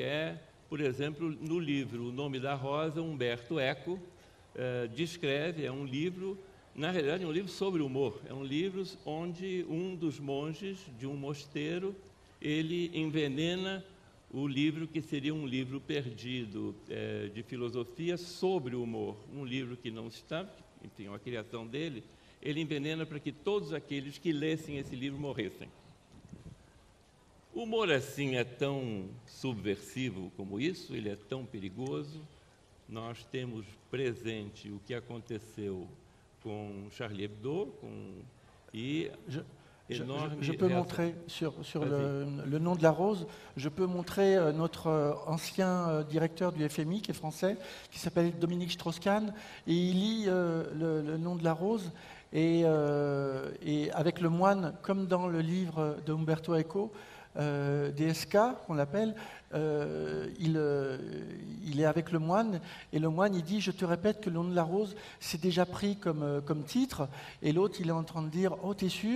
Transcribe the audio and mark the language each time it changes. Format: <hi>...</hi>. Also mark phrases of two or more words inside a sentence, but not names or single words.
<pt>é, por exemplo, no livro O Nome da Rosa, Humberto Eco descreve, é um livro, na realidade é um livro sobre humor, é um livro onde um dos monges de um mosteiro, ele envenena o livro que seria um livro perdido de filosofia sobre o humor, um livro que não está, enfim, a criação dele, ele envenena para que todos aqueles que lessem esse livro morressem. O humor assim é tão subversivo como isso? Ele é tão perigoso? Nós temos presente o que aconteceu com Charlie Hebdo</pt> <fr>et énorme je peux réaction. montrer sur Vas-y. le nom de la rose, je peux montrer notre ancien directeur du FMI qui est français, qui s'appelle Dominique Strauss-Kahn, et il lit le nom de la rose, et avec le moine, comme dans le livre de Umberto Eco, DSK, qu'on l'appelle, il est avec le moine, et le moine il dit: je te répète que le nom de la rose c'est déjà pris comme titre, et l'autre il est en train de dire: oh t'es sûr?</fr>